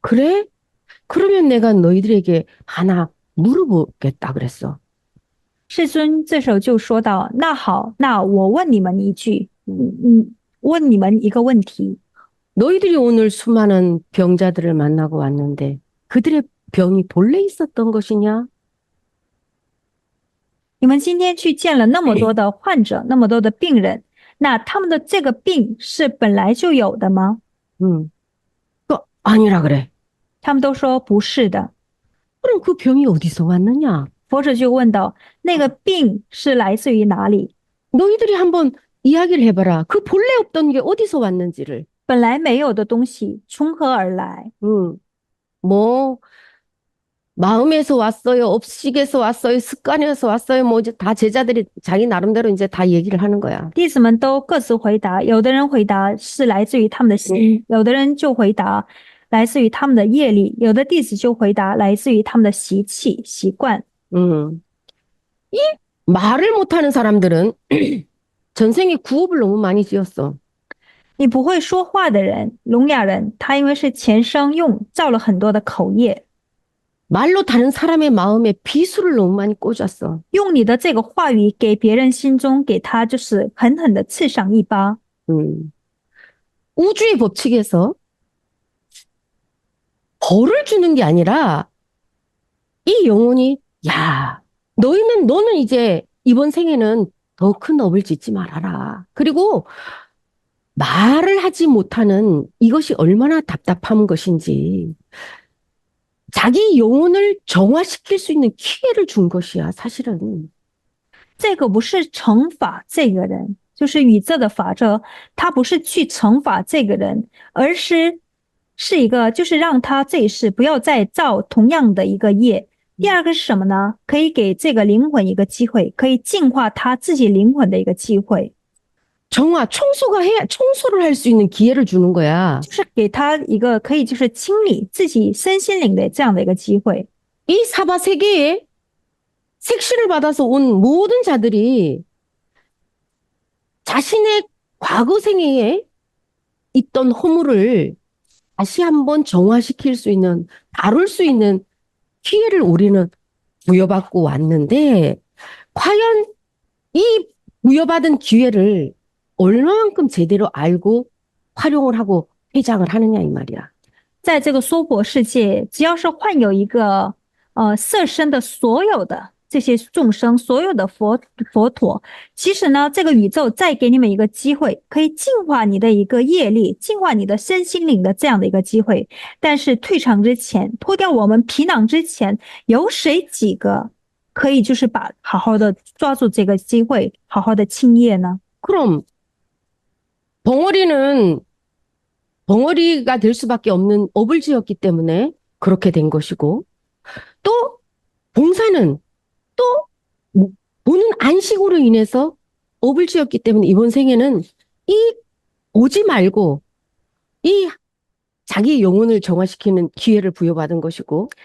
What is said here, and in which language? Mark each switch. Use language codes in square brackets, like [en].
[ko] 그래? 그러면 내가 너희들에게 하나 물어보겠다 그랬어. [zh] 世尊这时候就说道：“那好，那我问你们一句，问你们一个问题。 [ko] 너희들이 오늘 수많은 병자들을 만나고 왔는데 그들의 병이 본래 있었던 것이냐? [zh] 你们今天去见了那么多的患者，那么多的病人，那他们的这个病是本来就有的吗？” [ko] 아니라 그래. [zh] 他们都说不是的。 [ko] 그럼 그 병이 어디서 왔느냐? [zh] 佛者就问道：“那个病是来自于哪里？ [ko] 너희들이 한번 이야기를 해봐라. 그 본래 없던 게 어디서 왔는지를. [zh] 本来没有的东西从何而来？ [ko] 뭐 마음에서 왔어요, 업식에서 왔어요, 습관에서 왔어요. 뭐 이제 다 제자들이 자기 나름대로 이제 다 얘기를 하는 거야. [zh] 弟子们都各自回答，有的人回答是来自于他们的心，有的人就回答来自于他们的业力，有的弟子就回答来自于他们的习气、习惯。 [ko] 이 말을 못하는 사람들은 전생에 구업을 너무 많이 지었어. [zh] 你不会说话的人，聋哑人，他因为是前生造了很多的口业， [ko] 말로 다른 사람의 마음에 비수를 너무 많이 꽂았어. [zh] 用你的这个话语给别人心中给他就是狠狠的刺上一巴。 [ko] 우주의 법칙에서 벌을 주는 게 아니라 이 영혼이 야, 너는 이제 이번 생에는 더 큰 업을 짓지 말아라. 그리고 말을 하지 못하는 이것이 얼마나 답답한 것인지 자기 영혼을 정화시킬 수 있는 기회를 준 것이야, 사실은. [zh] 这个不是惩罚这个人，就是宇宙的法则，它不是去惩罚这个人，而是一个就是让他这一世不要再造同样的一个业。第二个是什么呢？可以给这个灵魂一个机会，可以净化他自己灵魂的一个机会， [ko] 청소를 할 수 있는 기회를 주는 거야. [zh] 就是给他一个可以就是清理自己身心灵的这样的一个机会。 [ko] 이 사바 세계에 색시를 받아서 온 모든 자들이 자신의 과거 생애에 있던 허물을 다시 한번 정화시킬 수 있는, 다룰 수 있는 기회를 우리는 부여받고 왔는데, 과연 이 부여받은 기회를 얼마만큼 제대로 알고 활용을 하고 회장을 하느냐, 이 말이야. [zh] 在这个娑婆世界，只要是患有一个色身的所有的这些众生，所有的佛陀，其实呢，这个宇宙再给你们一个机会，可以净化你的一个业力，净化你的身心灵的这样的一个机会。但是退场之前，脱掉我们皮囊之前，有谁几个可以就是好好的抓住这个机会，好好的清业呢？ [ko] 그럼 벙어리가 될 수밖에 없는 업을 지었기 때문에 그렇게 된 것이고, 또 봉사는 또 보는 안식으로 인해서 업을 지었기 때문에 이번 생에는 오지 말고 이 자기 영혼을 정화시키는 기회를 부여받은 것이고,